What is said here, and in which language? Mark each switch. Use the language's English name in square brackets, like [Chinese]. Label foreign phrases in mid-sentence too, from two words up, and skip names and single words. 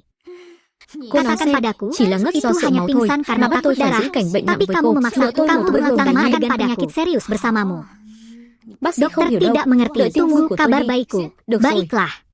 [Indonesian] Katakan padaku, [Vietnamese] chỉ là ngất do [Indonesian] itu [Vietnamese] sợ [Indonesian] hanya [Vietnamese] máu thôi. [Indonesian] pingsan karena [Vietnamese] Mà bắt [Indonesian] takut [Vietnamese] tôi phải [Indonesian] darah. [Vietnamese] giữ cảnh bệnh nặng [Indonesian] Tapi [Vietnamese] với [Indonesian] kamu [Vietnamese] cô. [Indonesian] memaksa [Vietnamese] Vợ tôi [Indonesian] kamu [Vietnamese] một bữa cơm [Indonesian] melakukan dengan adegan penyakit serius bersamamu. [Vietnamese] Bác sĩ không [Indonesian] Dokter [Vietnamese] hiểu đâu. [Indonesian] tidak mengerti. [Vietnamese] Đợi tin vui [Indonesian] Tunggu [Vietnamese] của tôi [Indonesian] kabar [Vietnamese] đi. [Indonesian] baikku. [Vietnamese] Được rồi. [Indonesian] Baiklah.